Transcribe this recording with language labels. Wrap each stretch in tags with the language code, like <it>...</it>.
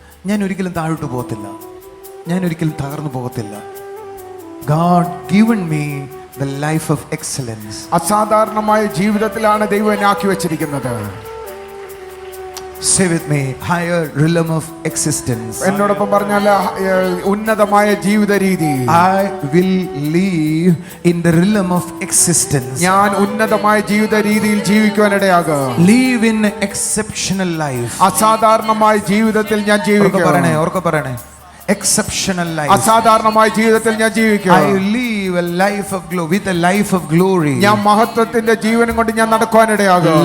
<ml>ഞാൻ ഒരിക്കലും താഴോട്ട് പോകത്തില്ല, ഞാൻ ഒരിക്കലും തകർന്നു പോകത്തില്ല.</ml> <en>God given me the life of excellence.</en> <ml>അസാധാരണമായ ജീവിതത്തിലാണ് ദൈവം എന്നെ ആക്കി വെച്ചിരിക്കുന്നത്.</ml> <en>Say with me, higher realm of existence.</en> <ml>എന്നോടൊപ്പം പറഞ്ഞാൽ ഉന്നതമായ ജീവിത രീതി.</ml> <en>I will live in the realm of existence.</en> <ml>ഞാൻ ഉന്നതമായ ജീവിത രീതിയിൽ ജീവിക്കുവാനിടയാകും.</ml> <en>Live in exceptional life.</en> <ml>അസാധാരണമായ ജീവിതത്തിൽ ഞാൻ ജീവിക്കും. ഓർക്ക പറയണേ,</ml> <en>exceptional life.</en> <ml>അസാധാരണമായ ജീവിതത്തിൽ ഞാൻ ജീവിക്കും.</ml> <en>I live a life of glory, with a life of glory.</en> <ml>ഞാൻ മഹത്വത്തിന്റെ ജീവനും കൊണ്ട് ഞാൻ നടക്കുവാനിടയാകും.</ml>